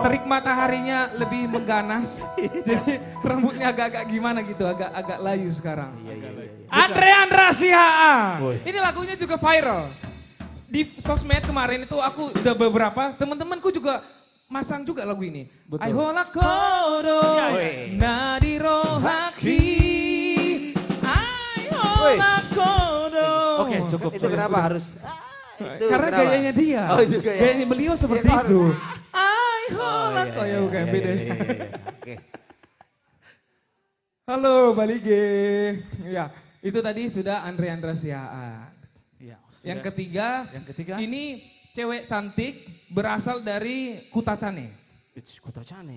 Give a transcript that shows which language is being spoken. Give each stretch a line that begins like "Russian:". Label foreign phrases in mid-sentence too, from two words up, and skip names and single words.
Indonesian: Terik mataharinya lebih mengganas. Jadi rambutnya agak-agak gimana gitu, agak layu sekarang. Iya. Andre Andrasiaa. Wih. Ini lagunya juga viral. Di sosmed kemarin itu aku udah beberapa, teman-temanku juga masang juga lagu ini. Betul.
Batak Toba: Aihola kodo
Indonesian: Wih.
Batak Toba: nadiro haki. Aihola kodo.
Indonesian: Oke, cukup. Itu kenapa harus? Itu Karena kenapa? gayanya dia. Oh, itu gaya. Gayanya beliau seperti Iya, itu. Oh, Aihola iya, kodo iya, bukan iya, beda. iya. Oke. Halo Balige. Ya, itu tadi sudah Andre Andrasiaa. Iya, Yang sudah. ketiga, ini cewek cantik berasal dari Kutacane. It's Kota Cane.